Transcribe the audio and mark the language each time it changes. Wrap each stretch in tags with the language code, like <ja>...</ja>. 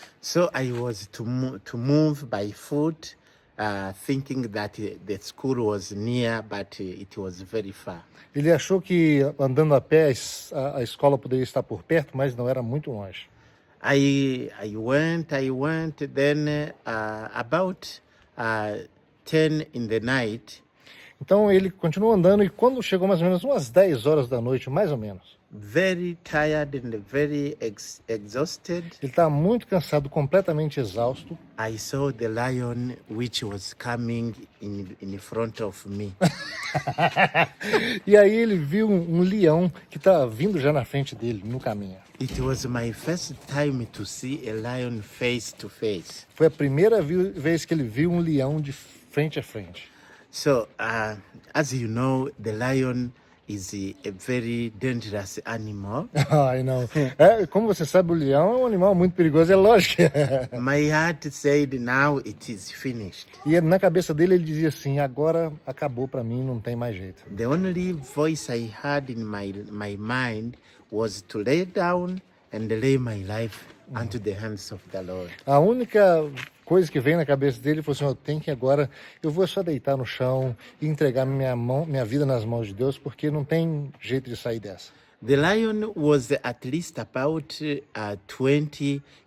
<en>So I was to move by foot, thinking that the school was near, but it was very far.</en> <pt>Ele achou que andando a pé a escola poderia estar por perto, mas não, era muito longe.</pt> <en>I went, then about 10 in the night,</en> <pt>Então ele continuou andando e quando chegou mais ou menos umas 10 horas da noite, mais ou menos,</pt> <en>very tired and very exhausted,</en> <pt>ele estava muito cansado, completamente exausto.</pt> <en>I saw the lion which was coming in front of me.</en> <pt>E aí ele viu um leão que estava vindo já na frente dele, no caminho.</pt> <en>It was my first time to see a lion face to face.</en> <pt>Foi a primeira vez que ele viu um leão de frente a frente.</pt> <en>So, as you know, the lion is a very dangerous animal.</en> <pt>Ai, não. Como você sabe, o leão é um animal muito perigoso, é lógico.</pt> <en>My heart said, now it is finished.</en> <pt>E na cabeça dele ele dizia assim, agora acabou para mim, não tem mais jeito.</pt> <en>The only voice I heard in my mind was to lay down and lay my life unto the hands of the Lord.</en> <pt>A única coisa que vem na cabeça dele, ele falou assim, eu tenho que agora, eu vou só deitar no chão e entregar minha vida nas mãos de Deus, porque não tem jeito de sair dessa.</pt> <en>The lion was at least about 20</en>